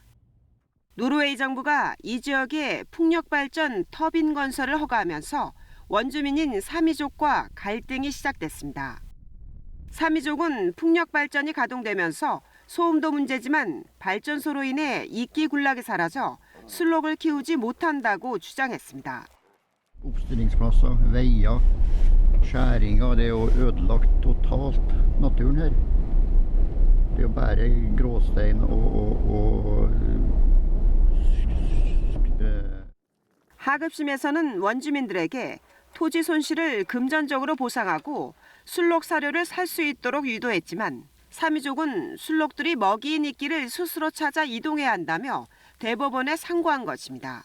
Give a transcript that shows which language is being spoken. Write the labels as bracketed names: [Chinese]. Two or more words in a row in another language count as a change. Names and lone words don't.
[Korean] 노르웨이 정부가 이 지역에 풍력 발전 터빈 건설을 허가하면서 원주민인 사미족과 갈등이 시작됐습니다. 사미족은 풍력 발전이 가동되면서 소음도 문제지만 발전소로 인해 이끼 군락이 사라져 순록을 키우지 못한다고 주장했습니다. [Norwegian] Oppstillingsplasser, veier, skjæringer, det er jo ødelagt totalt naturen her. Det er jo bare gråstein og [Korean] 하급심에서는 원주민들에게 토지 손실을 금전적으로 보상하고 순록 사료를 살 수 있도록 유도했지만 사미족은 순록들이 먹이인 이끼를 스스로 찾아 이동해야 한다며 대법원에 상고한 것입니다.